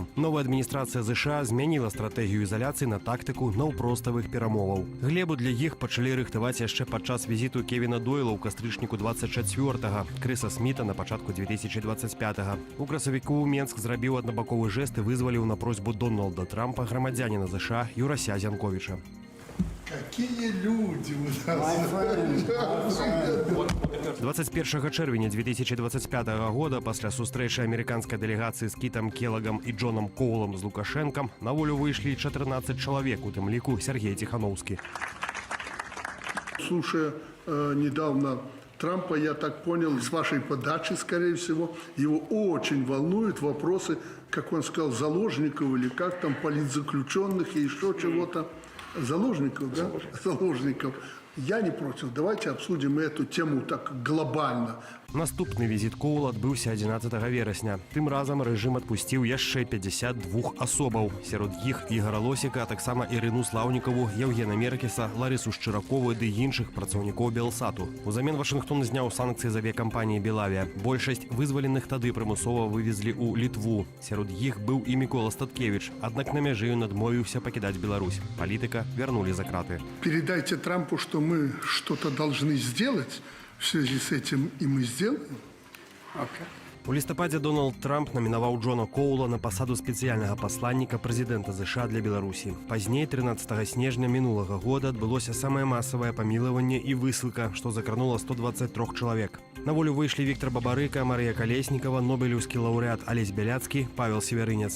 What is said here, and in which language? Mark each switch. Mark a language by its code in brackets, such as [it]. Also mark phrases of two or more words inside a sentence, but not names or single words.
[be] Новая адміністрацыя ЗША змяніла стратэгію ізаляцыі на тактыку наўпроставых перамоваў. Глебу для іх пачалі рыхтаваць яшчэ падчас візіту Кевіна Дойла ў кастрычніку 24-га, Крыса Сміта на пачатку 2025-га. У красавіку Менск зрабіў аднабаковы жэст і вызваліў на просьбу Дональда Трампа грамадзянина ЗША Юрася Зянковича. [ru] Какие люди у нас! [be] 21 чэрвеня 2025 года пасля сустрэчы амерыканскай дэлегацыі з Кітам Келагам і Джонам Коулам з Лукашэнкам на волю выйшлі 14 чалавек, у тым ліку Сергей Тихановский. [ru] Слушая недавно Трампа, я так понял, с вашей подачи, скорее всего, его очень волнуют вопросы, как он сказал, заложников или как там, политзаключенных и еще чего-то. Заложников, да? Заложников. Я не против. Давайте обсудим эту тему так глобально. [be] Наступны візіт Коула адбыўся 11 верасня. Тым разам рэжым адпусціў яшчэ 52 асобаў. Сярод іх Ігора Лосіка, а таксама Ірыну Слаўнікаву, Евгена Меркеса, Ларису Шчыракову ды іншых працаўнікоў Белсату. Узамен Вашынгтон зняў санкцыі з авіякампаніі «Белавія». Большасць вызваленых тады прымусова вывезлі ў Літву. Сярод іх быў і Мікола Статкевіч, аднак на мяжы ён адмовіўся пакідаць Беларусь. Палітыка вярнулі за краты. [ru] Передайте Трампу, что мы что-то должны сделать. В связи с этим и мы сделаем. [be] У лістападзе Дональд Трамп намінаваў Джона Коула на пасаду спецыяльнага пасланніка прэзідэнта ЗША для Беларусі. Пазней, 13 снежня мінулага года, адбылося самае масавае памілаванне і высылка, што закранула 123 чалавек. На волю выйшлі Віктор Бабарыка, Марыя Калеснікава, нобелеўскі лаўрэат Алесь Бяляцкі, Павел Северынец.